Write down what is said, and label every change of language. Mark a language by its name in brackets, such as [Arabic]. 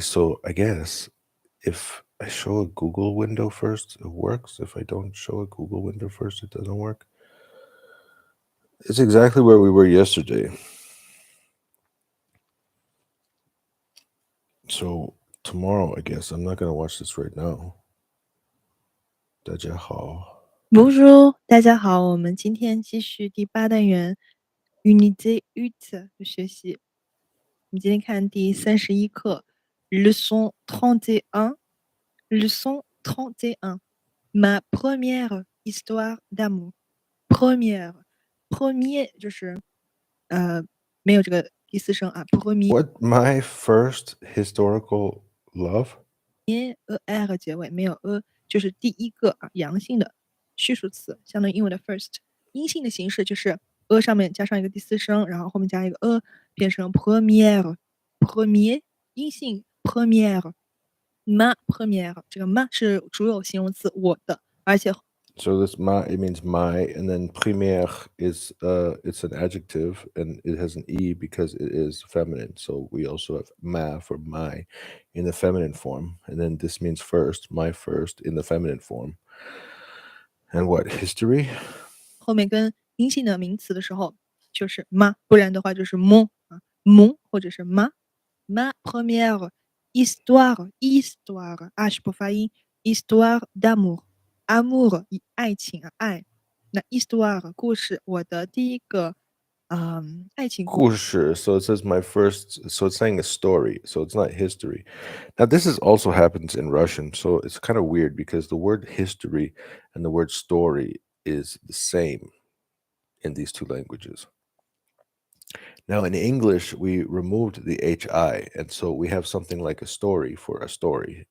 [English] So I guess if I show a Google window first, it works. If I don't show a Google window first, it doesn't work. It's exactly where we were yesterday. So tomorrow, I guess, I'm not going to watch this right now. [Chinese] 大家好。 Bonjour，大家好，我们今天继续第8单元 Unité 8的学习。我们今天看第31课 Leçon 31 Leçon 31 [French] Ma première histoire d'amour [Chinese] Première Premier 就是没有这个第四声啊 Premier [English] What, my first historical love? [Chinese] er 结尾没有就是第一个啊阳性的序数词，相当于英文的 first。阴性的形式就是上面加上一个第四声，然后后面加一个变成 première premier 阴性 première ma première 这个 ma 是主有形容词我的，而且 [English] So this ma, it means my, and then première is it's an adjective, and it has an e because it is feminine. So we also have ma for my in the feminine form, and then this means first, my first in the feminine form. And what, history? [Chinese] 后面跟阴性的名词的时候就是 ma， 不然的话就是 mon 啊 mon 或者是 [French] ma première histoire [Chinese] h 不发音 histoire d'amour amour 爱情啊爱，那 histoire 故事，我的第一个爱情故事。 [English] So it says my first, so it's saying a story, so it's not history. Now this is also happens in Russian, so it's kind of weird because the word history and the word story is the same in these two languages. Now in English, we removed the hi, and so we have something like a story for a story.